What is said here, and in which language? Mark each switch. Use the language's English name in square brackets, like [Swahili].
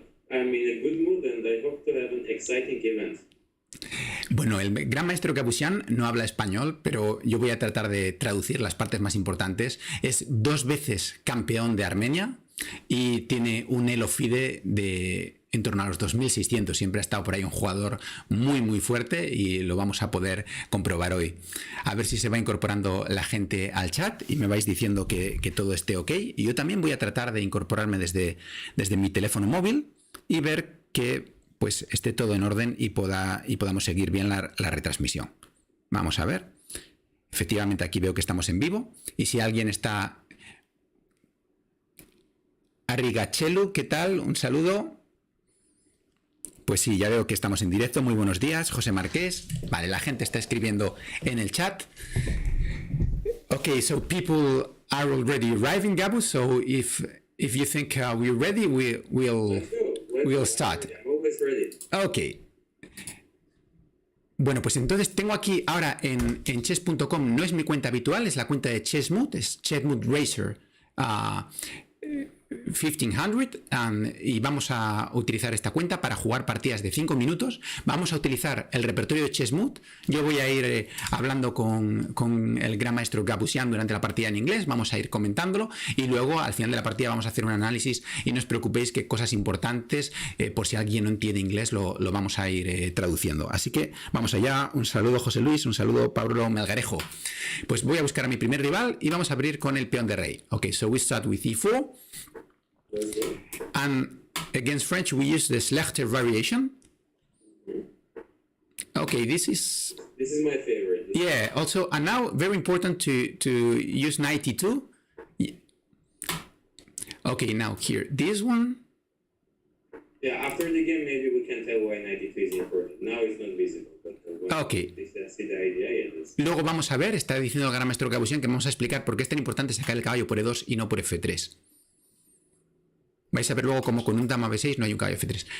[English] I'm in a good mood and I hope to have an exciting event. [Spanish] Bueno, el gran maestro Gabuzyan no habla español, pero yo voy a tratar de traducir las partes más importantes. Es 2 veces campeón de Armenia y tiene un elo FIDE de en torno a los 2600. Siempre ha estado por ahí un jugador muy fuerte y lo vamos a poder comprobar hoy. A ver si se va incorporando la gente al chat y me vais diciendo que todo esté ok. Y yo también voy a tratar de incorporarme desde mi teléfono móvil y ver que pues esté todo en orden y podamos seguir bien la retransmisión. Vamos a ver. Efectivamente aquí veo que estamos en vivo y si alguien está... Arrigachelu, ¿qué tal? Un saludo. Pues sí, ya veo que estamos en directo. Muy buenos días, José Marqués. Vale, la gente está escribiendo en el chat. [English] Okay, so people are already arriving, Gabu. So if you think we're ready, we'll start. Ok. [Spanish] Bueno, pues entonces tengo aquí ahora en chess.com, no es mi cuenta habitual, es la cuenta de Chessmood, es Chessmood Racer 1500 y vamos a utilizar esta cuenta para jugar partidas de 5 minutos. Vamos a utilizar el repertorio de Chessmood. Yo voy a ir hablando con el gran maestro Gabuzyan durante la partida en inglés, vamos a ir comentándolo y luego al final de la partida vamos a hacer un análisis y no os preocupéis que cosas importantes, por si alguien no entiende inglés, lo vamos a ir traduciendo. Así que vamos allá. Un saludo José Luis, un saludo Pablo Melgarejo. Pues voy a buscar a mi primer rival y vamos a abrir con el peón de rey. [English] Ok, so we start with e4. And against French, we use the Schlechter variation. Okay, this is my favorite. Yeah. Also, and now very important to use 92. Okay, now here this one. Yeah, after the game, maybe we can tell why 92 is important. Now it's not visible. But Okay. See the idea. [Spanish] Luego vamos a ver, está diciendo el gran maestro Gabuzyan que vamos a explicar por qué es tan importante sacar el caballo por E2 y no por F3. Vais a ver luego cómo con un dama B6 no hay un caballo F3.